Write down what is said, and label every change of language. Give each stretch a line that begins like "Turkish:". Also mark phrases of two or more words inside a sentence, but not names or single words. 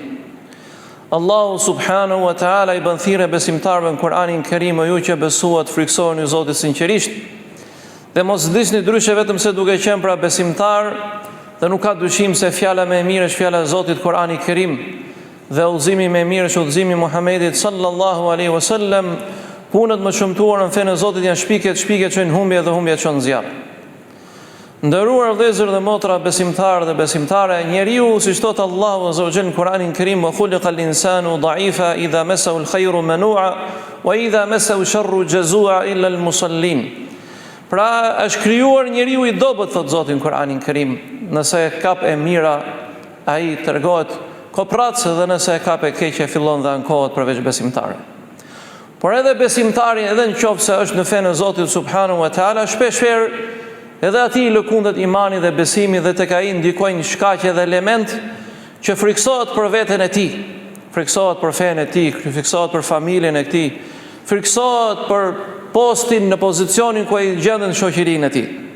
Albanian: Allahu
Arabic: سبحانه وتعالى
Albanian: I bën thirrje besimtarëve në Kur'anin Kerim, o ju që besuat, friksoheni Zotit sinqerisht, dhe mos disni ndryshe vetëm se duke qenë pra besimtar, dhe nuk ka dyshim se fjala më e mirë është fjala e Zotit Kur'ani Kerim, dhe udhëzimi më I mirë është udhëzimi I Muhamedit
Arabic: صلى الله عليه وسلم.
Albanian: Punët më shumtuar në fenë e Zotit janë shpike që në humbje dhe humbje që në zjarr. Nderuar vëllezër dhe motra, besimtarë dhe besimtare, njeriu, siç thot Allahu
Arabic: عز وجل
Albanian: në Kur'anin Kerim,
Arabic: وخلق الإنسان ضعيفا إذا مسه الخير منوعا وإذا مسه الشر جزوعا إلا المصلين.
Albanian: Pra është krijuar njeriu I dobët, thot Zoti në Kur'anin Kerim. Nëse e kap e mira, ai tregohet kopratës, dhe nëse e kap e keqe fillon dhe ankohet përveç besimtarë. Por edhe besimtari, edhe në qoftë se është në fenë e Zotit
Arabic: سبحانه وتعالى,
Albanian: shpeshherë edhe ati I lëkundet imani dhe besimi dhe tek ai ndikojnë shkaqe dhe element që friksohet për veten e tij, friksohet për fenë e tij, friksohet për familjen e tij, friksohet për postin në pozicionin ku ai gjendet në shoqërinë e tij.